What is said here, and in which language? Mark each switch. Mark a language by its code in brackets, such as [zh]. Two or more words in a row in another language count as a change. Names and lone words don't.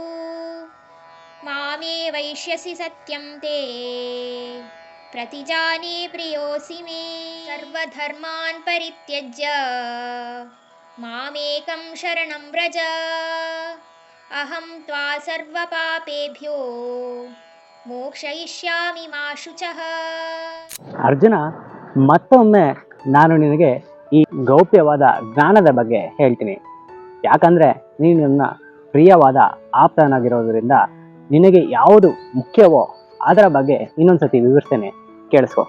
[sa] मामे वैष्यसि सत्यं ते प्रतिजाने प्रियोऽसि मे सर्वधर्मान् परित्यज्य मामेकं शरणं व्रज अहं त्वा सर्वपापेभ्यो ಮೋಕ್ಷಯಿಷ್ಯಾಮಿ ಮಾ ಶುಚಃ. [kn] ಅರ್ಜುನ, ಮತ್ತೊಮ್ಮೆ ನಾನು ನಿನಗೆ ಈ ಗೌಪ್ಯವಾದ ಜ್ಞಾನದ ಬಗ್ಗೆ ಹೇಳ್ತೀನಿ. ಯಾಕಂದರೆ ನೀನು ನನ್ನ ಪ್ರಿಯವಾದ ಆಪ್ತನಾಗಿರೋದ್ರಿಂದ ನಿನಗೆ ಯಾವುದು ಮುಖ್ಯವೋ ಅದರ ಬಗ್ಗೆ ಇನ್ನೊಂದ್ಸತಿ ವಿವರಿಸ್ತೇನೆ, ಕೇಳಿಸ್ಕೊ.